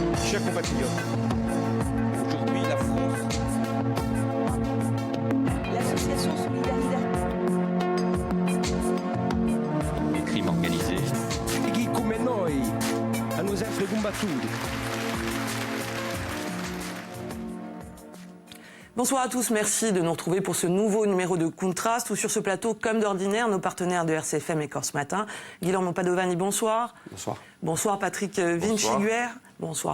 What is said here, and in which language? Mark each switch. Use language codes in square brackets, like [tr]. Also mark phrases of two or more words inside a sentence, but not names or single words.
[fr] Chers compatriotes, aujourd'hui la France... L'association Solidarité. Les crimes organisés. [it] Chi come noi hanno sempre combattuto. [fr] Bonsoir à tous, merci de nous retrouver pour ce nouveau numéro de Contraste où sur ce plateau, comme d'ordinaire, nos partenaires de RCFM et Corse Matin. Guillermo Padovani, bonsoir. Bonsoir. Bonsoir Patrick Vinciguer. Bonsoir.